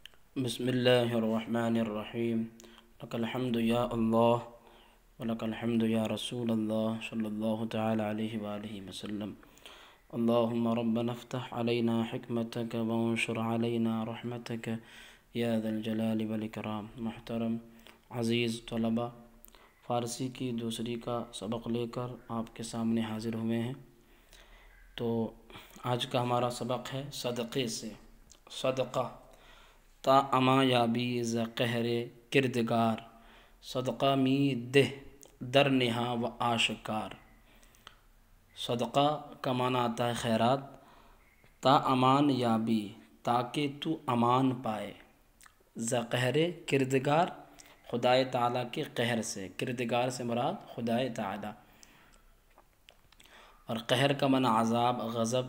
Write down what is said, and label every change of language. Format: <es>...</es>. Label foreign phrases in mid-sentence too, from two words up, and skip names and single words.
<ar>بسم اللہ الرحمن الرحیم لک الحمد یا اللہ ولک الحمد یا رسول اللہ صلی اللہ تعالی علیہ وآلہ وسلم اللہم ربنا افتح علینا حکمتک وانشر علینا رحمتک یا ذا الجلال والاکرام۔</ar> <ur>محترم عزیز طلبہ، فارسی کی دوسری کا سبق لے کر آپ کے سامنے حاضر ہوئے ہیں۔ تو آج کا ہمارا سبق ہے صدقے سے۔</ur> <fa>صدقہ تا اما یابی ز قہر کردگار، صدقہ می دہ در نہا و آشکار۔</fa> <ur>صدقہ کا معنی آتا ہے خیرات۔</ur> <fa>تا امان یابی،</fa> <ur>تاکہ تو امان پائے،</ur> <fa>ز قہر کردگار،</fa> <ur>خدائے تعالیٰ کے قہر سے۔ کردگار سے مراد خدائے تعالیٰ، اور قہر کا معنی عذاب، غضب۔</ur>